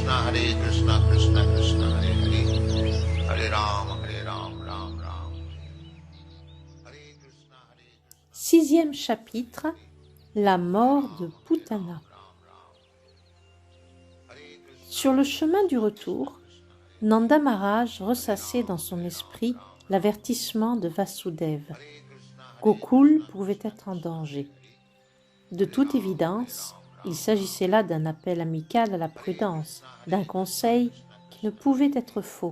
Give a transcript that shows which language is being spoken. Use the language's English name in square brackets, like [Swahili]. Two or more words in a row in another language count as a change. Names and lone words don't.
[Sanskrit] कृष्ण कृष्ण हरे हरे, हरे राम, राम राम. हरे कृष्ण. [French] Sixième chapitre, la mort de Putana. Sur le chemin du retour, Nanda Maharaj ressassait dans son esprit l'avertissement de Vasudeva. Gokul pouvait être en danger. De toute évidence, il s'agissait là d'un appel amical à la prudence, d'un conseil qui ne pouvait être faux.